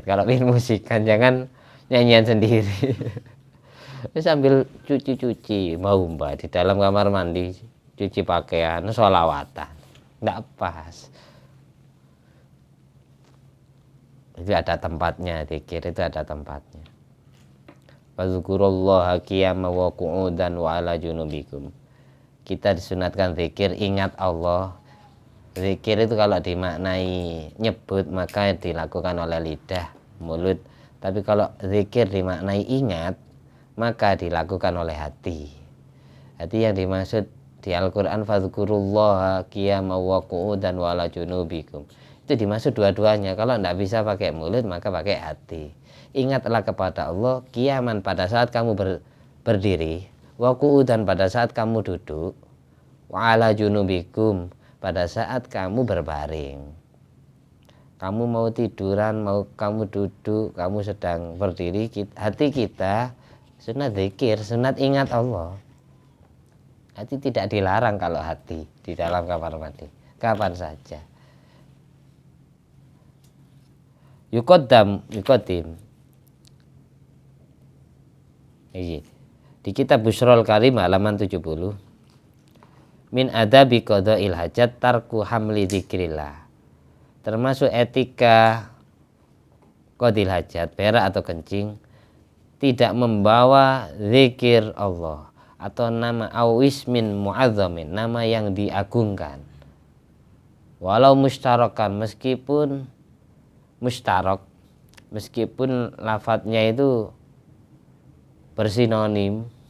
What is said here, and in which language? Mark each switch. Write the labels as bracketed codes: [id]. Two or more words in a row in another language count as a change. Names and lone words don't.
[id] Kalau ingin musikan jangan nyanyian sendiri. Sambil cuci-cuci mau mbak di dalam kamar mandi, cuci pakaian, sholawatan, nggak pas. Itu ada tempatnya, zikir itu ada tempatnya. [ar] فاذكروا الله قياما وقعودا وعلى جنوبكم. [id] Kita disunatkan zikir, ingat Allah. Zikir itu kalau dimaknai nyebut maka dilakukan oleh lidah, mulut. Tapi kalau zikir dimaknai ingat maka dilakukan oleh hati. Hati yang dimaksud di Al-Quran [ar] فاذكروا الله قياما وقعودا وعلى جنوبكم. [id] Itu dimaksud dua-duanya. Kalau tidak bisa pakai mulut maka pakai hati. Ingatlah kepada Allah qiyaman pada saat kamu berdiri, [ar] وقعودا [id] pada saat kamu duduk, [ar] وعلى جنوبكم [id] pada saat kamu berbaring. Kamu mau tiduran, mau kamu duduk, kamu sedang berdiri, hati kita sunat zikir, sunat ingat Allah. Hati tidak dilarang kalau hati di dalam kamar mandi, kapan saja. Yuqaddam. Di kitab Bushrul Karim halaman 70. [ar] من آداب قضاء الحاجة ترك حمل ذكر الله. [id] Termasuk etika [ar] قضاء الحاجة, [id] berak atau kencing, tidak membawa zikir Allah atau nama [ar] أو اسم معظم, [id] nama yang diagungkan. [ar] ولو مشتركا, [id] meskipun mustarak, meskipun lafadznya itu bersinonim.